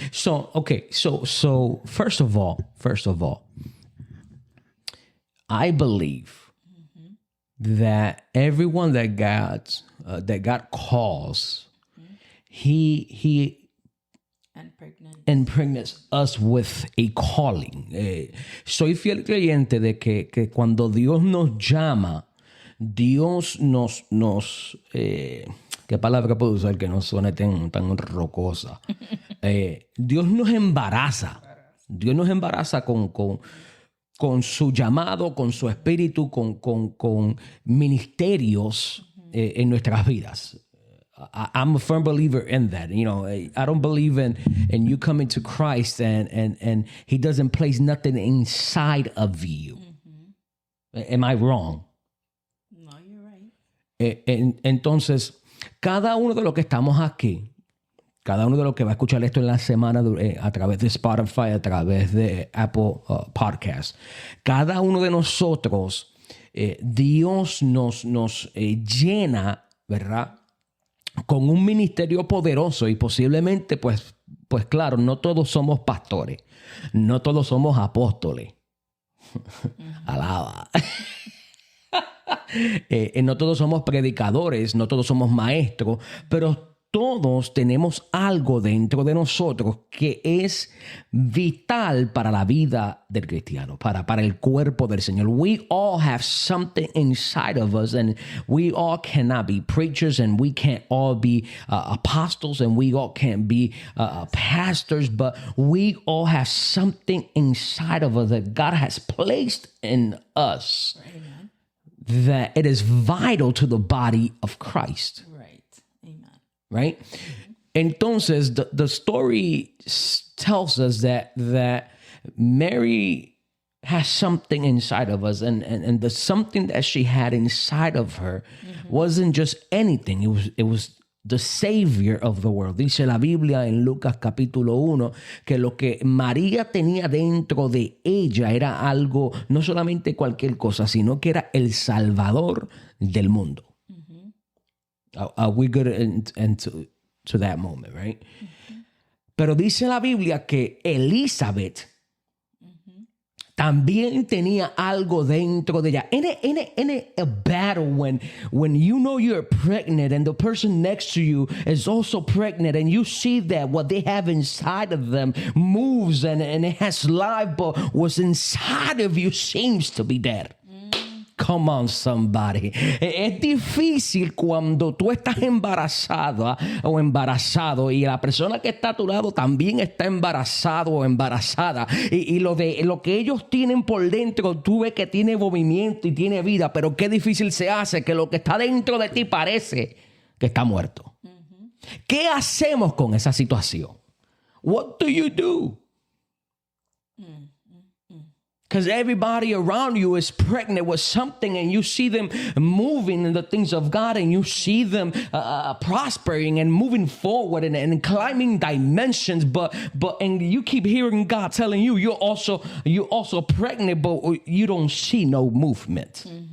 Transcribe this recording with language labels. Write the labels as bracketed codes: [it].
[en] So first of all, I believe that everyone that God calls, He impregnates us with a calling. [es] Soy fiel creyente de que cuando Dios nos llama, Dios nos ¿qué palabra puedo usar que no suene tan rocosa? Dios nos embaraza. Dios nos embaraza con su llamado, con su espíritu, con ministerios en nuestras vidas. [en] I'm a firm believer in that. You know, I don't believe in you coming to Christ and he doesn't place nothing inside of you. Am I wrong? No, you're right. [es] Entonces, cada uno de los que estamos aquí, cada uno de los que va a escuchar esto en la semana a través de Spotify, a través de Apple Podcast, cada uno de nosotros, Dios nos llena, ¿verdad?, con un ministerio poderoso y posiblemente, pues claro, no todos somos pastores, no todos somos apóstoles. Alaba. No todos somos predicadores, no todos somos maestros, pero todos tenemos algo dentro de nosotros que es vital para la vida del cristiano, para el cuerpo del Señor. [en] We all have something inside of us, and we all cannot be preachers, and we can't all be apostles, and we all can't be pastors, but we all have something inside of us that God has placed in us. Amen. That it is vital to the body of Christ. Right? [es] Entonces, [en] the story tells us that Mary has something inside of us, and the something that she had inside of her wasn't just anything. It was the Savior of the world. [es] Dice la Biblia en Lucas capítulo 1 que lo que María tenía dentro de ella era algo, no solamente cualquier cosa, sino que era el Salvador del mundo. [en] We good into that moment, right? [es] Pero dice la Biblia que Elizabeth también tenía algo dentro de ella. [en] Ain't it a battle when you know you're pregnant and the person next to you is also pregnant and you see that what they have inside of them moves and it has life, but what's inside of you seems to be dead. Come on, somebody. [es] Es difícil cuando tú estás embarazada o embarazado y la persona que está a tu lado también está embarazado o embarazada. Y lo que ellos tienen por dentro, tú ves que tiene movimiento y tiene vida, pero qué difícil se hace que lo que está dentro de ti parece que está muerto. ¿Qué hacemos con esa situación? [en] What do you do? Because everybody around you is pregnant with something and you see them moving in the things of God and you see them prospering and moving forward and climbing dimensions. But you keep hearing God telling you, you're also pregnant, but you don't see no movement.